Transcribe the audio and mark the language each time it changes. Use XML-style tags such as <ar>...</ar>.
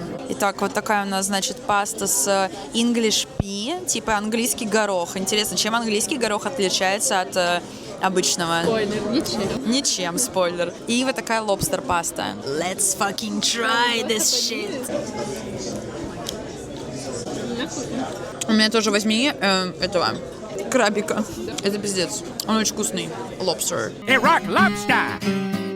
<ru>Итак, вот такая у нас, значит, паста с English pea, типа английский горох. Интересно, чем английский горох отличается от обычного? Спойлер, ничем. Ничем, спойлер. И вот такая лобстер-паста.</ru> <en>Let's fucking try this shit.</en> <ru>У меня тоже возьми этого крабика. Это пиздец. Он очень вкусный. Lobster.</ru> <en>Iraq lobster.</en>